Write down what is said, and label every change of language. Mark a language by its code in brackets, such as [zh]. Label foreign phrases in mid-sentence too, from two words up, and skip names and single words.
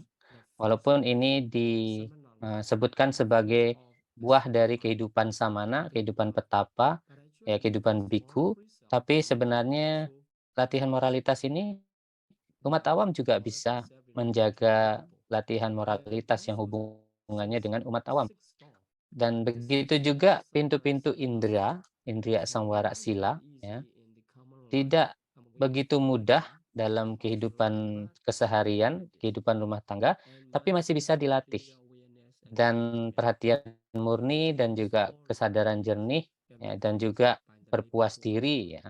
[id] Walaupun ini disebutkan sebagai buah dari kehidupan samana, kehidupan petapa, ya kehidupan biku, tapi sebenarnya latihan moralitas ini umat awam juga bisa menjaga latihan moralitas yang hubungannya dengan umat awam. Dan begitu juga pintu-pintu indera, [pi] indriya samwara sila, [id] ya, tidak begitu mudah dalam kehidupan keseharian, kehidupan rumah tangga, tapi masih bisa dilatih. Dan perhatian murni dan juga kesadaran jernih, ya, dan juga berpuas diri, ya.